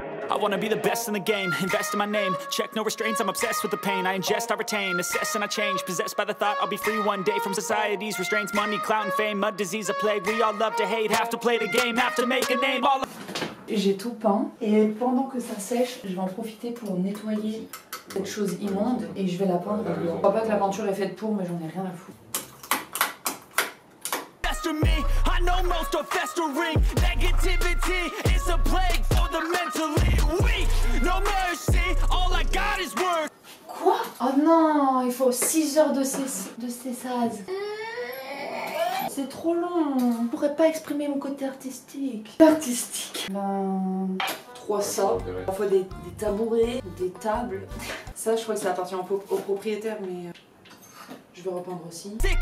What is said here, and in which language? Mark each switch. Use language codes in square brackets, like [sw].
[en] I wanna be the best in the game, invest in my name. Check no restraints, I'm obsessed with the pain. I ingest, I retain, assess and I change. Possessed by the thought I'll be free one day from society's restraints. Money, clout and fame, mud, disease, a plague. We all love to hate, have to play the game, have to make a name. All [fr] J'ai tout peint et pendant que ça sèche, je vais en profiter pour nettoyer cette chose immonde et je vais la peindre en blanc. Je crois pas que la peinture est faite pour, mais j'en ai rien à foutre. [en] I know most are festering. Negativity is a plague for the mentally weak. No mercy, all I got is work. [fr] Quoi? Oh non, il faut 6 heures de cessage. C'est trop long. Je pourrais pas exprimer mon côté artistique. Ben... 3 ça. Parfois des tabourets, des tables. Ça, je crois que ça appartient au propriétaire, mais... Je vais repeindre aussi.